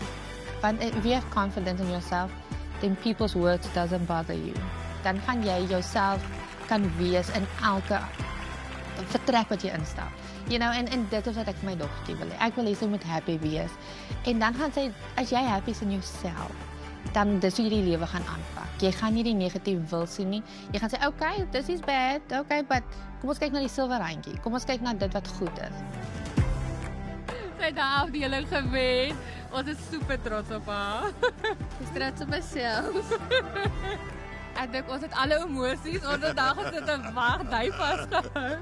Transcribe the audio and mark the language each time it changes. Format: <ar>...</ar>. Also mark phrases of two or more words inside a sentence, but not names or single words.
<en>Want if you have confidence in yourself, then people's words doesn't bother you.</en> <af>Dan gaan jy jouself kan wees in elke vertrek wat jy instap.</af> <en>You know,</en> <af>en dit is wat ek vir my dogtertjie wil hê. Ek wil hê sy moet happy wees. En dan gaan sy, as jy happy is</af> <en>in yourself,</en> <af>dan dis hoe jy die lewe gaan aanpak. Jy gaan nie die negatief wil sien nie. Jy gaan sê,</af> <en>okay, this is bad, okay, but</en> <af>kom ons kyk na die silwer randjie. Kom ons kyk na dit wat goed is. Sy het die afdeling gewen. Ons is super trots op haar. Ek is trots op myself. Ek dink ons het alle emosies, ons het daar gesit en wag, hy vasgehou.</af>